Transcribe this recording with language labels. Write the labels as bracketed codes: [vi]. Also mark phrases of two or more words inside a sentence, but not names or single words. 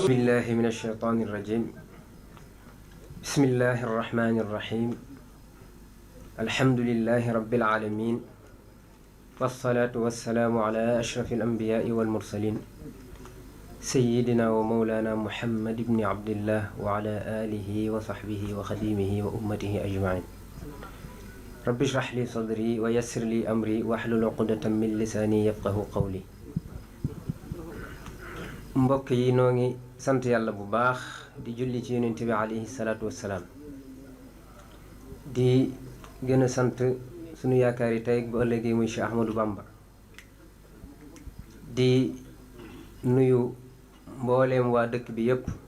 [ar] بالله من الشيطان الرجيم بسم الله الرحمن الرحيم الحمد لله رب العالمين والصلاة والسلام على أشرف الأنبياء والمرسلين سيدنا ومولانا محمد بن عبد الله وعلى آله وصحبه وخديمه وأمته أجمعين رب اشرح لي صدري ويسر لي أمري واحلل عقدة من لساني يفقه قولي [wo] mbokk yi noo ngi sant yàlla bu baax di julli ci yonent bi [ar] عليه الصلاة والسلام [wo] di gën a sant sunu yaakaar yi tey bu ëllëgee muy Cheikh Ahmadou Bamba di nuyu mbooleem waa dëkk bi yépp